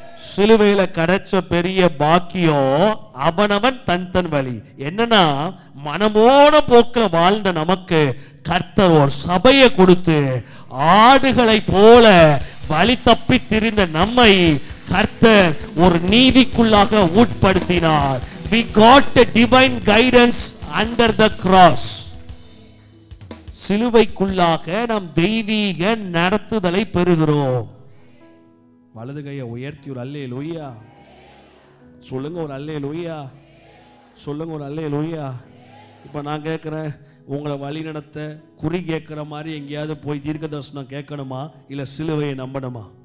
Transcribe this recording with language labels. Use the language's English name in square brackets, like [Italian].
[Tamil] சிலுவையில கிடைச்ச பெரிய பாக்கியம் அவனவன் தன் வழி. என்னன்னா மனமோன போக்கில் வாழ்ந்த நமக்கு கர்த்தர் ஒரு சபையை கொடுத்து ஆடுகளை போல வழி தப்பி திரிந்த நம்மை கர்த்தர் ஒரு நீதிக்குள்ளாக உட்படுத்தினார். [English] We got a divine guidance under the cross. [Tamil] சிலுவைக்குள்ளாக நாம் தெய்வீக நடத்துதலை பெறுகிறோம். வலது கையை உயர்த்தி ஒரு அல்லேலூயா சொல்லுங்க. ஒரு அல்லேலூயா சொல்லுங்க. ஒரு அல்லேலூயா. இப்போ நான் கேட்குறேன், உங்களை வழி நடத்த குறி கேட்குற மாதிரி எங்கேயாவது போய் தீர்க்க தரிசனம் கேட்கணுமா, இல்லை சிலுவையை நம்பணுமா?